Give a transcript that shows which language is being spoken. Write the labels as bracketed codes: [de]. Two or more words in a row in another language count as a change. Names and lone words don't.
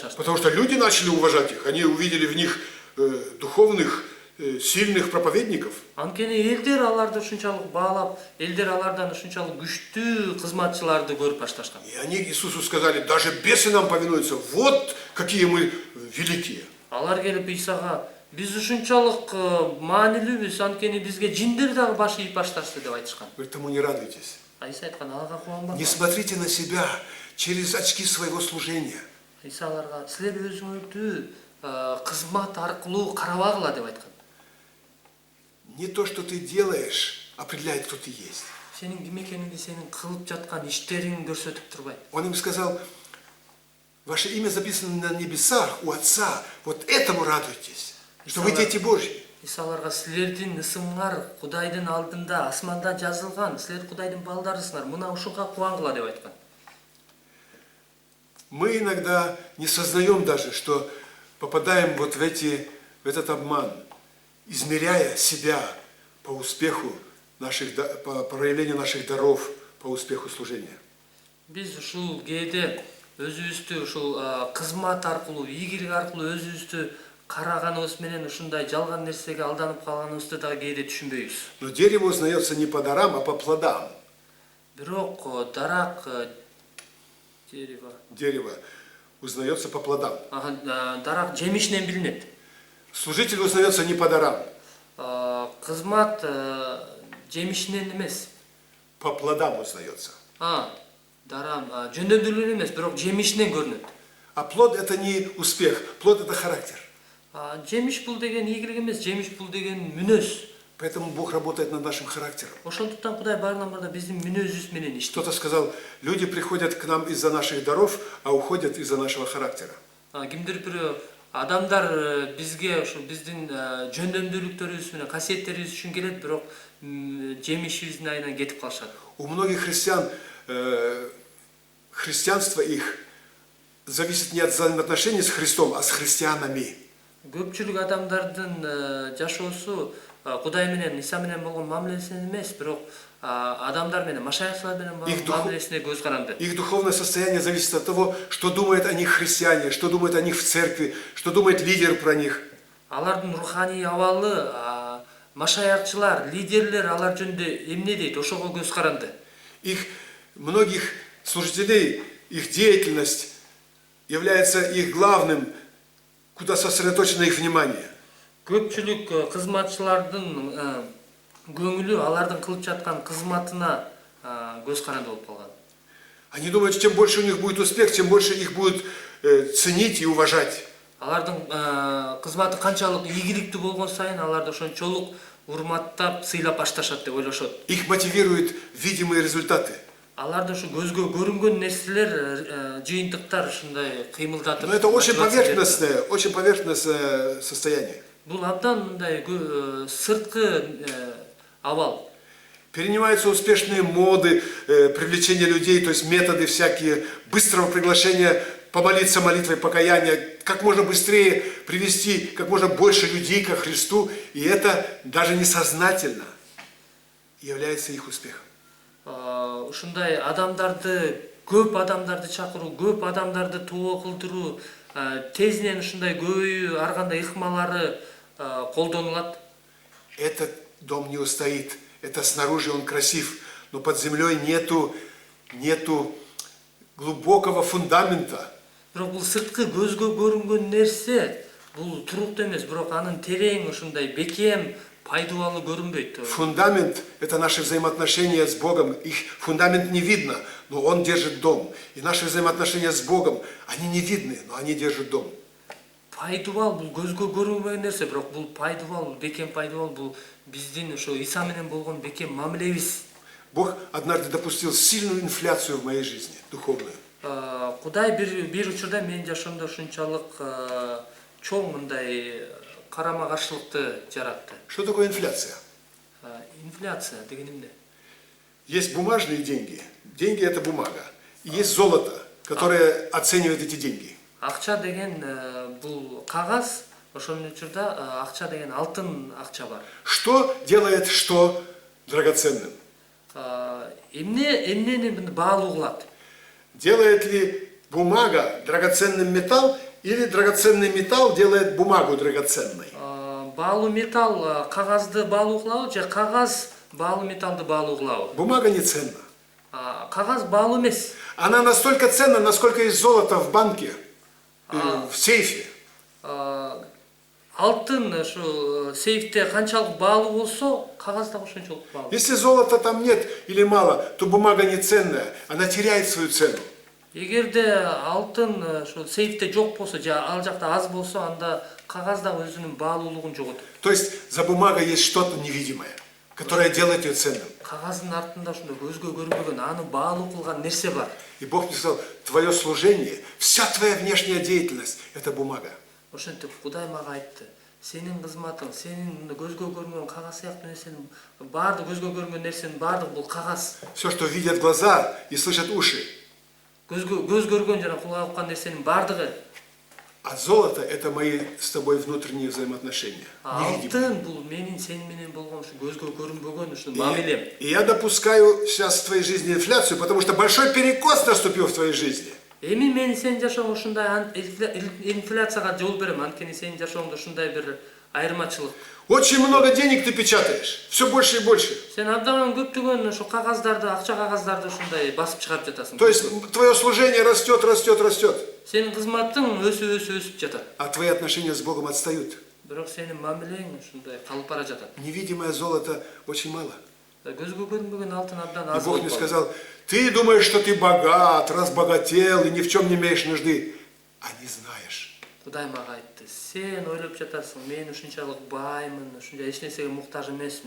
[ky] башташты. [ru] Потому что люди начали уважать их. Они увидели в них духовных, сильных проповедников. [ky] Анткени элдер аларды ушунчалык баалап, элдер алардан ушунчалык күчтүү кызматчыларды көрүп башташкан. [ru] И они Иисусу сказали, даже бесы нам повинуются. Вот какие мы великие. [ky] Алар келип Исага биз ушунчалык маанилүүбүз, анткени бизге жиндер дагы баш ийип башташты деп айтышкан. [ru] Говорит, тому не радуйтесь. [ky] Иса айткан, ага кубанбаңдар. [ru] Не смотрите на себя через очки своего служения. [ky] Иса аларга силер өзүңөрдү кызмат аркылуу карабагыла деп айткан. [ru] Не то, что ты делаешь, определяет, кто ты есть. [ky] Сенин ким экениңди сенин кылып жаткан иштериң көрсөтүп турбайт. [ru] Он им сказал, ваше имя записано на небесах у Отца. Вот этому радуйтесь, что вы дети Божьи. [ky] Иса аларга силердин ысымыңар Кудайдын алдында асманда жазылган, силер Кудайдын балдарысыңар, мына ушуга кубангыла деп айткан. [ru] Мы иногда не сознаем даже, что попадаем вот в этот обман, измеряя себя по успеху по проявлению наших даров, по успеху служения. [ky] Биз ушул кээде өзүбүздү ушул кызмат аркылуу, ийгилик аркылуу өзүбүздү караганыбыз менен ушундай жалган нерсеге алданып калганыбызды да кээде түшүнбөйбүз. [ru] Но дерево узнается не по дарам, а по плодам. [ky] Бирок дарак [ru] Дерево узнается по плодам. [ky] дарак жемишинен билинет. [ru] Служитель узнается не по дарам. [ky] Кызмат жемишинен эмес. [ru] По плодам узнается. [ky] Дарам жөндөмдүүлүгүнөн эмес, бирок жемишинен көрүнөт. [ru] А плод это не успех, плод это характер. [ky] Жемиш бул деген ийгилик эмес, жемиш бул деген мүнөз. [ru] Поэтому Бог работает над нашим характером. [ky] Ошондуктан Кудай баарынан бирде биздин мүнөзүбүз менен иштейт. [ru] Кто-то сказал, люди приходят к нам из-за наших даров, а уходят из-за нашего характера. [ky] Кимдир бирөө адамдар бизге ошо биздин жөндөмдүүлүктөрүбүз менен касиеттерибиз үчүн келет, бирок жемишибиздин айынан кетип калышат. [ru] У многих христиан христианство их зависит не от взаимоотношений с Христом, а с христианами. [ky] Көпчүлүк адамдардын жашоосу Кудай менен, Иса менен болгон мамилесинен эмес, бирок адамдар менен, машаякчылар менен болгон мамилесине көз каранды. [ru] Их духовное состояние зависит от того, что думают о них христиане, что думают о них в церкви, что думает лидер про них. [ky] Алардын руханий абалы, машаякчылар, лидерлер алар жөнүндө эмне дейт, ошого көз каранды. [ru] Их многих служителей, их деятельность является их главным, куда сосредоточено их внимание. [ky] Көпчүлүк кызматчылардын көңүлү алардын кылып жаткан кызматына көз каранды болуп калган. [ru] Они думают, чем больше у них будет успех, тем больше их будут ценить и уважать. [ky] Алардын кызматы канчалык ийгиликтүү болгон сайын аларды ошончолук урматтап, сыйлап башташат деп ойлошот. [ru] Их мотивируют видимые результаты. [ky] Аларды ушу көзгө көрүнгөн нерселер, жыйынтыктар ушундай кыймылдатып. [ru] Но это очень поверхностное состояние. [ky] Бул абдан мындай сырткы абал. [ru] Перенимаются успешные моды привлечения людей, то есть методы всякие, быстрого приглашения помолиться молитвой покаяния, как можно быстрее привести как можно больше людей ко Христу, и это даже несознательно является их успехом. [ky] Ушундай адамдарды, көп адамдарды чакыруу, көп адамдарды тоо кылдыруу, тезинен ушундай көбөйүү, ар кандай ыкмалары колдонулат. [ru] Этот дом не устоит. Это снаружи он красив, но под землей нету глубокого фундамента. [ky] Бирок бул сырткы көзгө көрүнгөн нерсе, бул туруктуу эмес, бирок анын терең ушундай бекем, пайдалуу көрүнбөйт. [ru] Фундамент – это наши взаимоотношения с Богом. Их фундамент не видно, но он держит дом. И наши взаимоотношения с Богом, они не видны, но они держат дом. [ky] Пайдубал бул көзгө көрүнбөгөн нерсе, бирок бул пайдубал, бекем пайдубал бул биздин ошо Иса менен болгон бекем мамилебиз. [ru] Бог однажды допустил сильную инфляцию в моей жизни, духовную. [ky] Кудай бир учурда менин жашоомдо ушунчалык чоң мындай карама каршылыкты жаратты. [ru] Что такое инфляция? [ky] Инфляция деген эмне? [ru] Есть бумажные деньги. Деньги – это бумага. И есть золото, которое оценивает эти деньги. [ky] Акча деген бул кагаз, ошонун учурда акча деген алтын акча бар. [ru] Что делает что драгоценным? [ky] Эмнени баалуу кылат? [ru] Делает ли бумага драгоценным металл Или драгоценный металл делает бумагу драгоценной? [ky] Баалуу металл кагазды баалуу кылабы же кагаз баалуу металлды баалуу кылабы? [ru] Бумага не ценна. [ky] Кагаз баалуу эмес. [ru] Она настолько ценна, насколько есть золото в банке, в сейфе. [ky] Алтын ушу сейфте канчалык баалуу болсо, кагаз да ошончолук баалуу. [ru] Если золота там нет или мало, то бумага не ценная, она теряет свою цену. [ky] Эгерде алтын ушу сейфте жок болсо же ал жакта аз болсо, анда кагаз да өзүнүн баалуулугун жоготот. [ru] То есть за бумагой есть что-то невидимое, которое делает ее ценным. [ky] Кагаздын артында ушундай көзгө көрүнбөгөн, аны баалуу кылган нерсе бар. [ru] И Бог мне сказал, твое служение, вся твоя внешняя деятельность – это бумага. [ky] Ошентип Кудай мага айтты. Сенин кызматың, сенин көзгө көрүнгөн кагаз сыяктуу нерсенин баардык көзгө көрүнгөн нерсенин баардыгы бул кагаз. [ru] Все, что видят глаза и слышат уши. [ky] Көз көргөн жана кулак уккан нерсенин баардыгы. [ru] А золото – это мои с тобой внутренние взаимоотношения. Невидимые. [ky] Алтын бул менин сени менен болгон ушу көзгө көрүнбөгөн ушу мамилем. [ru] И я допускаю сейчас в твоей жизни инфляцию, потому что большой перекос наступил в твоей жизни. [ky] Эми мен сенин жашооңо ушундай инфляцияга жол берем, анткени сенин жашооңдо ушундай бир айырмачылык. [ru] Очень много денег ты печатаешь, все больше и больше. [ky] Сен абдан көптөгөн ушу кагаздарды, акча кагаздарды ушундай басып чыгарып жатасың. [ru] То есть твое служение растет, растет, растет. [ky] Сенин кызматың өсүп жатат. [ru] А твои отношения с Богом отстают. [ky] Бирок сенин мамилең ушундай калып бара жатат. [ru] Невидимое золото очень мало. [ky] Көзгө көрүнбөгөн алтын абдан [ru] И [ky] аз. [ru] Бог мне сказал, ты думаешь, что ты богат, разбогател и ни в чем не имеешь нужды. А не знаешь. [ky] Кудай мага айтты. Сен ойлоп жатасың, мен ушунчалык баймын, ушунча эч нерсеге муктаж эмесмин.